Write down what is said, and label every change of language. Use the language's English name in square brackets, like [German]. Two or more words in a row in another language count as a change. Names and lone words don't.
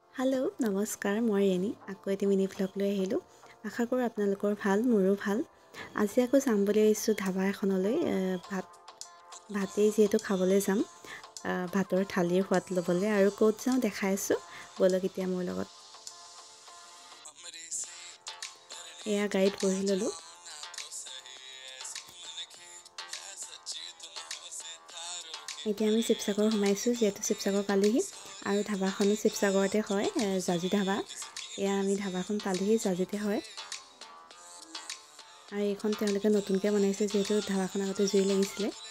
[Assamese] হেলো নমস্কাৰ মই ৰেণী আকৌ এটি মিনি ব্লগ লৈ আহিলোঁ আশা কৰোঁ আপোনালোকৰ ভাল মোৰো ভাল আজি আকৌ যাম বুলি আহিছোঁ ধাবা এখনলৈ ভাতেই যেহেতু খাবলৈ যাম ভাতৰ থালিৰ সোৱাদ ল'বলৈ আৰু ক'ত যাওঁ দেখাই আছোঁ বলক এতিয়া মোৰ লগত এয়া গাড়ীত বহি ল'লোঁ এতিয়া আমি শিৱসাগৰ সোমাইছোঁ যেহেতু শিৱসাগৰ পালোহি আৰু ধাবাখনো শিৱসাগৰতে হয় জাজি ধাবা এয়া আমি ধাবাখন পালোহি জাজিতে হয় আৰু এইখন তেওঁলোকে নতুনকৈ বনাইছে যেহেতু ধাবাখন আগতে জুই লাগিছিলে